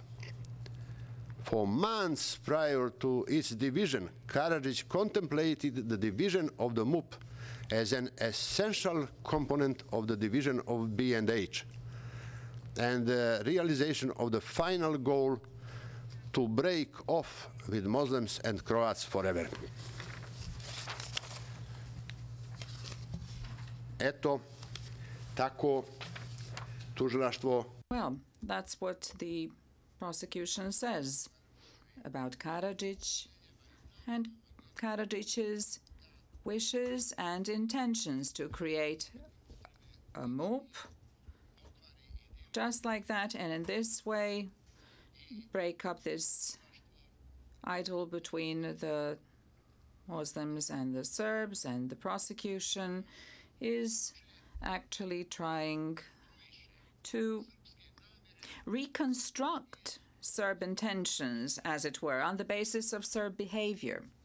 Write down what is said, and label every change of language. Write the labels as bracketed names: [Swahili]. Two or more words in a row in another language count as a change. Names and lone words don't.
[English] For months prior to its division, Karadžić contemplated the division of the MUP as an essential component of the division of B&H and the realization of the final goal to break off with Muslims and Croats forever. [Serbian] Eto, tako, tužilaštvo. [English] Well, that's what the prosecution says about Karadžić and Karadžić's wishes and intentions to create a MUP just like that, and in this way break up this idyll between the Muslims and the Serbs, and the prosecution is actually trying to reconstruct Serb intentions, as it were, on the basis of Serb behavior.